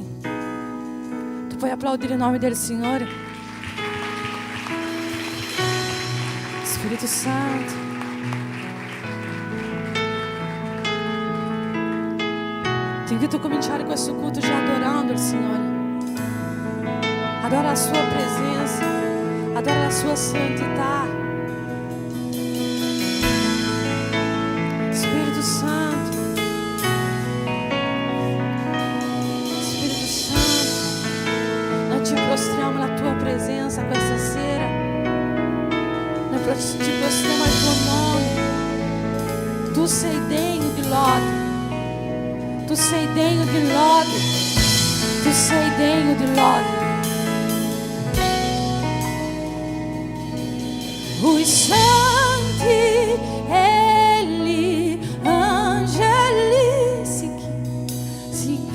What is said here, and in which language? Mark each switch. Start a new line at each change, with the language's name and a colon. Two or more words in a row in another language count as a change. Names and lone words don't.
Italian: Tu puoi applaudire il nome del Signore? Spirito Santo. Ti invito a cominciare questo culto già adorando il Signore.
Portuguese: Adora a sua presença, adora a sua santità. Espírito Santo, Espírito Santo, nós te prostramos na tua presença
Italian: questa sera.
Portuguese: Nós te prostramos ao teu nome.
Italian: Tu sei degno de lode, tu sei degno de lode, tu sei degno de lode. Os santi, eli, angeli, si